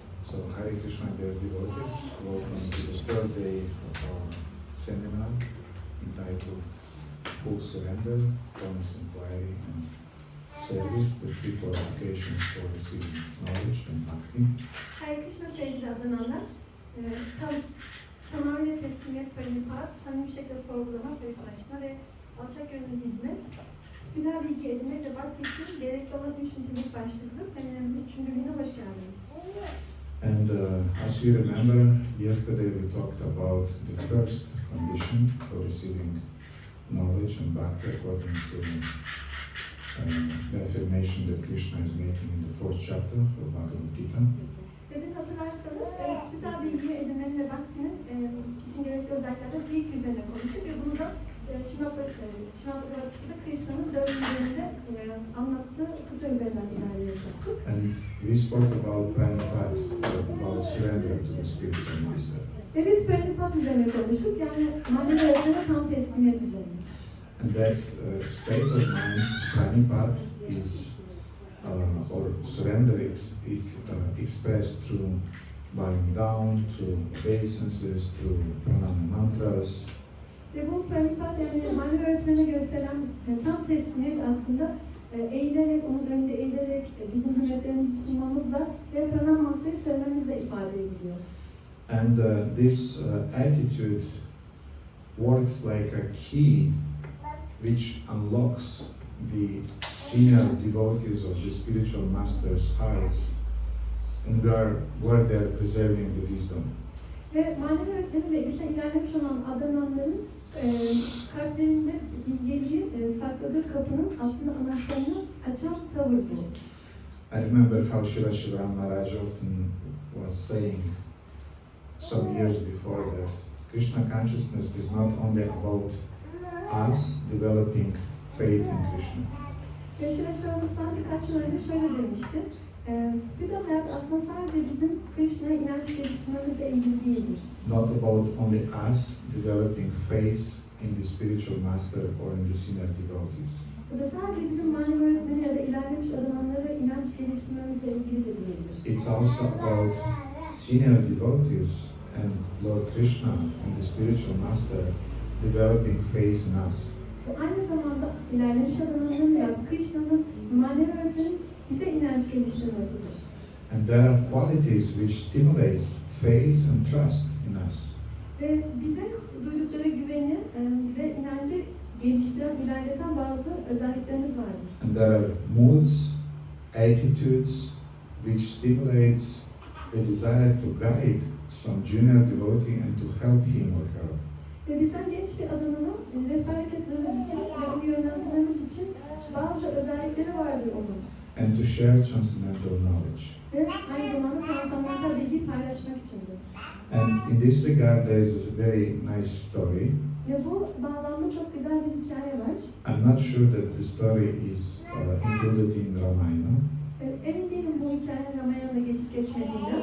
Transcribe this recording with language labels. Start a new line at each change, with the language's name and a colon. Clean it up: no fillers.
English: So Hare Krishna dear devotees, welcome to the third day of our seminar entitled Full Surrender, Promise Inquiry and Service, the three qualifications for receiving knowledge and bhakti.
Turkish: Hare Krishna sevgili adananlar, tamamıyla teslimiyet, Pranipat, samimi bir şekilde sorgulama, Pariprashna ve alçak gönüllü hizmet, spiritüel bilgi edinmek ve bhakti için gerekli olan 3 nitelik başlıklı seminerimizin 3. gününe hoş geldiniz.
English: And as you remember, yesterday we talked about the first condition for receiving knowledge and bhakti according to the affirmation that Krishna is making in the 4th chapter of Bhagavad Gita.
Turkish: Ve dün hatırlarsanız, spiritüel bilgi edinmenin ve bhaktinin için gerekli özelliklerden ilk üzerine konuştuk ve bunu da Şivan'da Krishna'nın 4. bölümünde anlattığı kıta üzerinden ilerleyecektik.
English: And we spoke about Pranipat, about surrender to the spiritual master.
Turkish: Ve biz Pranipat üzerine konuştuk, yani manevi öğretmene tam teslimiyet üzerine.
English: And that state of mind, Pranipat, is or surrender is expressed through bowing down, through obeisances, through pranama mantras.
Turkish: Ve bu Pranipat, yani manevi öğretmene gösteren tam teslimiyet aslında eğilerek, onun önünde eğilerek bizim hürmetlerimizi sunmamızla ve pranama mantrayı söylememizle ifade ediliyor.
English: And this attitude works like a key which unlocks the senior devotees of the spiritual master's hearts and where they are preserving the wisdom.
Turkish: Ve manevi öğretmeni ve bizden ilerlemiş olan adananların kalplerinde bilgeliği sakladığı kapının aslında anahtarını açan tavır bu.
English: I remember how Srila Shivaram Maharaj often was saying some years before that Krishna consciousness is not only about us developing faith in Krishna.
Turkish: Ve Srila Shivaram birkaç yıl önce şöyle demişti. Spiritüel hayat aslında sadece bizim Krishna'ya inanç geliştirmemizle ilgili değildir.
English: Not about only us developing faith in the spiritual master or in the senior devotees.
Turkish: Bu da sadece bizim manevi öğretmeni ya da ilerlemiş adananlara inanç geliştirmemizle ilgili de değildir.
English: It's also about senior devotees and Lord Krishna and the spiritual master developing faith in us.
Turkish: Bu aynı zamanda ilerlemiş adananların ya Krishna'nın manevi öğretmenin bize inanç geliştirmesidir.
English: And there are qualities which stimulates faith and trust in us.
Turkish: Ve bize duydukları güveni ve inancı geliştiren, ilerleten bazı özelliklerimiz vardır.
English: And there are moods, attitudes which stimulates the desire to guide some junior devotee and to help him or her.
Turkish: Ve bizden genç bir adanana rehberlik etmemiz için ve onu yönlendirmemiz için bazı özellikleri vardır onun.
English: And to share transcendental knowledge.
Turkish: Ve aynı zamanda transandantal bilgiyi paylaşmak içindir.
English: And in this regard there is a very nice story.
Turkish: Ve bu bağlamda çok güzel bir hikaye var.
English: I'm not sure that the story is included in Ramayana.
Turkish: Emin değilim bu hikayenin Ramayana'da geçip geçmediğine.